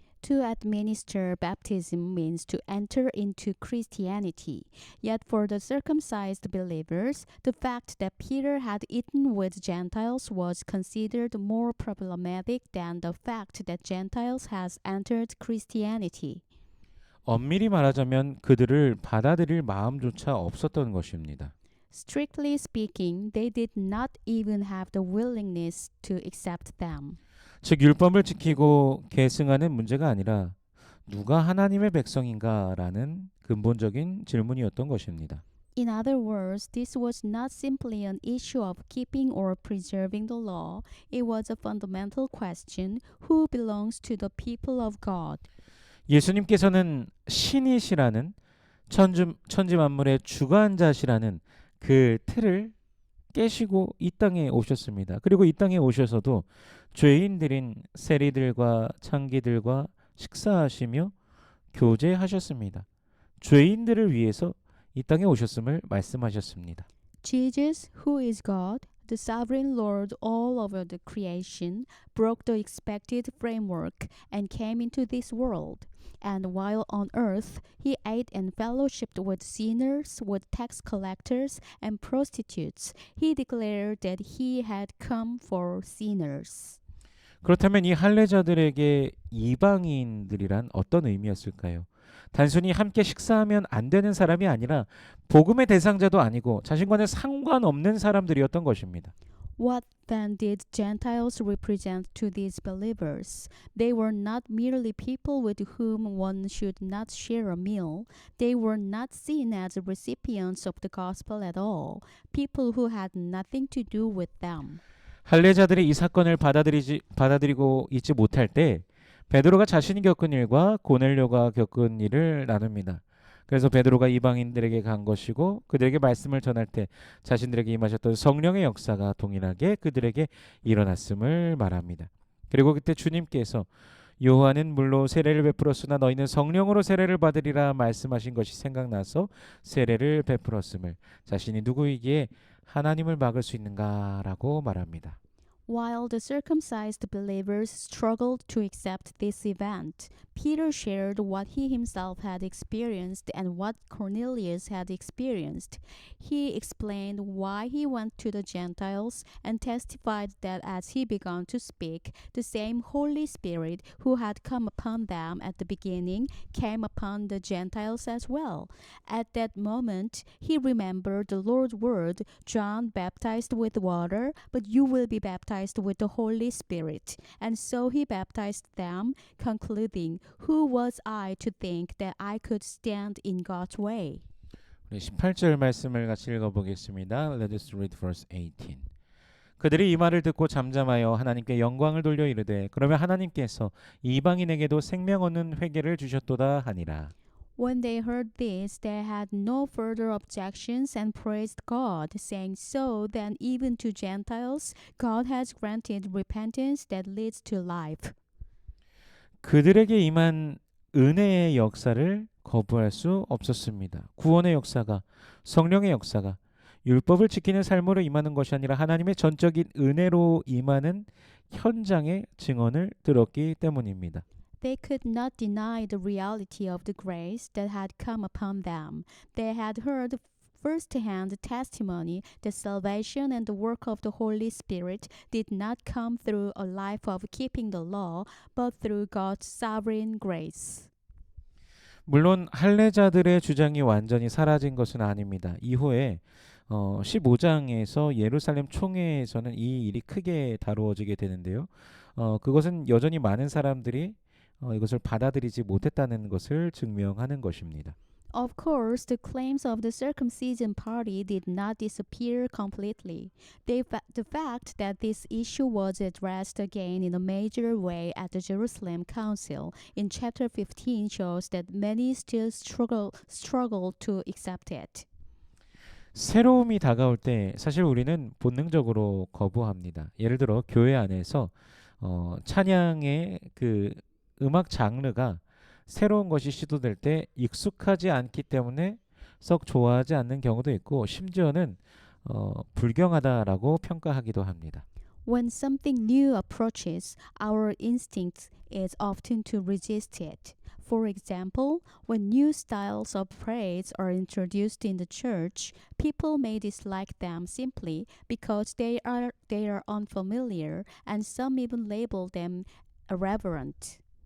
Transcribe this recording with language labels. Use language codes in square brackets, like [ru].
[en] To administer baptism means to enter into Christianity. Yet for the circumcised believers, the fact that Peter had eaten with Gentiles was considered more problematic than the fact that Gentiles has entered Christianity. [ko] 엄밀히 말하자면 그들을 받아들일 마음조차 없었던 것입니다. [en] Strictly speaking, they did not even have the willingness to accept them. [ko] 즉 율법을 지키고 계승하는 문제가 아니라 누가 하나님의 백성인가라는 근본적인 질문이었던 것입니다. [en] In other words, this was not simply an issue of keeping or preserving the law. It was a fundamental question: who belongs to the people of God? [ko] 예수님께서는 신이시라는 천지 만물의 주관자시라는 그 틀을 깨시고 이 땅에 오셨습니다. 그리고 이 땅에 오셔서도 죄인들인 세리들과 창기들과 식사하시며 교제하셨습니다. 죄인들을 위해서 이 땅에 오셨음을 말씀하셨습니다. [en] Jesus, who is God, the sovereign Lord all over the creation, broke the expected framework and came into this world. And while on earth, he ate and fellowshiped with sinners, with tax collectors, and prostitutes. He declared that he had come for sinners. [ko] 그렇다면 이 할례자들에게 이방인들이란 어떤 의미였을까요? 단순히 함께 식사하면 안 되는 사람이 아니라 복음의 대상자도 아니고 자신과는 상관없는 사람들이었던 것입니다. [en] What then did Gentiles represent to these believers? They were not merely people with whom one should not share a meal. They were not seen as recipients of the gospel at all, people who had nothing to do with them. [ko] 할례자들이 이 사건을 받아들이고 있지 못할 때 베드로가 자신이 겪은 일과 고넬료가 겪은 일을 나눕니다. 그래서 베드로가 이방인들에게 간 것이고 그들에게 말씀을 전할 때 자신들에게 임하셨던 성령의 역사가 동일하게 그들에게 일어났음을 말합니다. 그리고 그때 주님께서 요한은 물로 세례를 베풀었으나 너희는 성령으로 세례를 받으리라 말씀하신 것이 생각나서 세례를 베풀었음을 자신이 누구이기에 하나님을 막을 수 있는가라고 말합니다. [en] While the circumcised believers struggled to accept this event, Peter shared what he himself had experienced and what Cornelius had experienced. He explained why he went to the Gentiles and testified that as he began to speak, the same Holy Spirit who had come upon them at the beginning came upon the Gentiles as well. At that moment, he remembered the Lord's word, John baptized with water, but you will be baptized with the Holy Spirit. And so he baptized them, concluding, who was I to think that I could stand in God's way? [ko] 우리 18절 말씀을 같이 읽어보겠습니다. [en] Let us read verse 18. [ko] 그들이 이 말을 듣고 잠잠하여 하나님께 영광을 돌려 이르되 그러면 하나님께서 이방인에게도 생명 얻는 회개를 주셨도다 하니라. [en] When they heard this, they had no further objections and praised God, saying, so then even to Gentiles, God has granted repentance that leads to life. [ko] 그들에게 임한 은혜의 역사를 거부할 수 없었습니다. 구원의 역사가, 성령의 역사가 율법을 지키는 삶으로 임하는 것이 아니라 하나님의 전적인 은혜로 임하는 현장의 증언을 들었기 때문입니다. [en] They could not deny the reality of the grace that had come upon them. They had heard first-hand testimony that salvation and the work of the Holy Spirit did not come through a life of keeping the law, but through God's sovereign grace. [ko] 물론 할례자들의 주장이 완전히 사라진 것은 아닙니다. 이후에 15장에서 예루살렘 총회에서는 이 일이 크게 다루어지게 되는데요. 그것은 여전히 많은 사람들이 이것을 받아들이지 못했다는 것을 증명하는 것입니다. [en] Of course, the claims of the circumcision party did not disappear completely. The fact that this issue was addressed again in a major way at the Jerusalem Council in chapter 15 shows that many still struggle to accept it. [ko] 새로움이 다가올 때 사실 우리는 본능적으로 거부합니다. 예를 들어 교회 안에서 찬양의 그 음악 장르가 새로운 것이 시도될 때 익숙하지 않기 때문에 썩 좋아하지 않는 경우도 있고 심지어는 불경하다라고 평가하기도 합니다. [en] When something new approaches, our instinct is often to resist it. For example, when new styles of praise are introduced in the church, people may dislike them simply because they are unfamiliar, and some even label them irreverent.